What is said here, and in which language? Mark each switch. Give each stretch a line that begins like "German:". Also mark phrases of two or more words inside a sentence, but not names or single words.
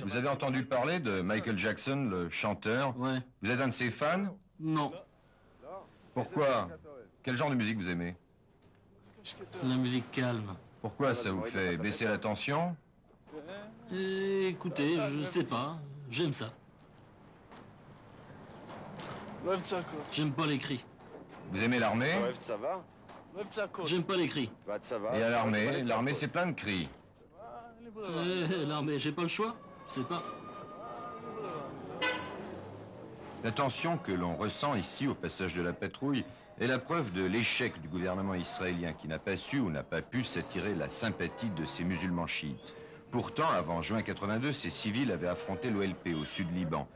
French: vous avez entendu parler de Michael Jackson, le chanteur? Ouais. Vous êtes un de ses fans? Non. Pourquoi? Quel genre de musique vous aimez? La musique calme. Pourquoi ça vous fait baisser la tension? Écoutez, je sais pas. J'aime ça.
Hebrew: לא אוהב צעקות.
French: J'aime pas les cris. Vous aimez l'armée?
Hebrew: אוהב צבא? לא אוהב צעקות.
French: J'aime pas les cris.
Hebrew: והצבא?
French: Et à l'armée? L'armée, c'est plein de cris.
Hebrew: אין לי ברירה.
French: L'armée, j'ai pas le choix. Je sais pas. La tension que l'on ressent ici au passage de la patrouille est la preuve de l'échec du gouvernement israélien qui n'a pas su ou n'a pas pu s'attirer la sympathie de ces musulmans chiites. Pourtant, avant juin 82, ces civils avaient affronté l'OLP au sud Liban.